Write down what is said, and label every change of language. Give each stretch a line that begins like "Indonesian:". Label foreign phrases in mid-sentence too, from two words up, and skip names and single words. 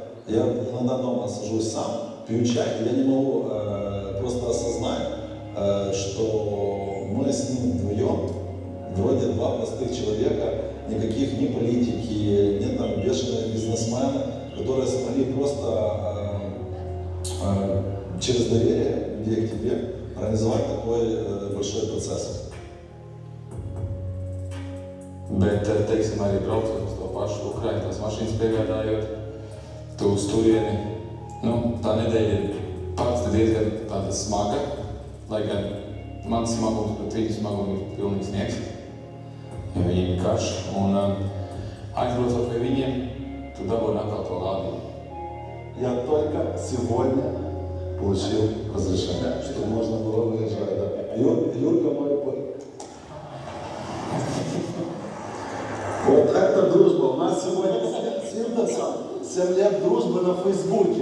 Russian: Я иногда дома сажусь сам, пью чай, и я не могу просто осознать, что мы с ним вдвоем, вроде два простых человека, никаких ни политики, ни там бешеных бизнесменов, которые смогли просто через доверие людей к тебе организовать такой большой процесс.
Latvian: Bet, teiksim, arī braucot uz to pašu Ukrainu, tās mašīnas piegādājot, tu uz turieni, tā nedēļa ir parasti diezgan tāda smaga, lai gan mans smagums pret viņu smagumu ir pilnīgi sniegs, jo viņiem ir karš, un aizbraucot pie viņiem, tu dabūji atkal to lādību.
Russian: Я только сегодня получил разрешение, что можно было выезжать. Да. Юрка мой... Вот это дружба. У нас сегодня с Интерсом 7 лет дружбы на Фейсбуке.